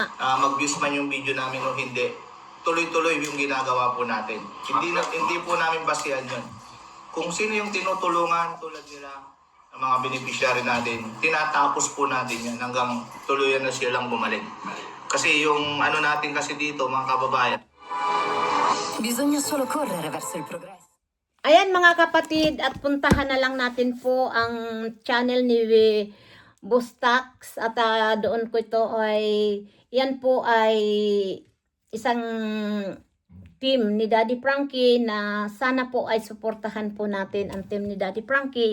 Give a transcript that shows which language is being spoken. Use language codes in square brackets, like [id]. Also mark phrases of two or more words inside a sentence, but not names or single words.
[tl] Mag-views man yung video namin o hindi, tuloy-tuloy yung ginagawa po natin. Hindi po namin basihan yun. Kung sino yung tinutulungan tulad nila, ang mga beneficiary natin, tinatapos po natin yan hanggang tuluyan na silang bumalik. Kasi yung natin kasi dito, mga kababayan, [it] Bisogna solo correre verso il progresso. [tl] Ayan mga kapatid, at puntahan na lang natin po ang channel ni Boss Tax at doon ko ito yan po ay isang team ni Daddy Frankie na sana po ay suportahan po natin ang team ni Daddy Frankie.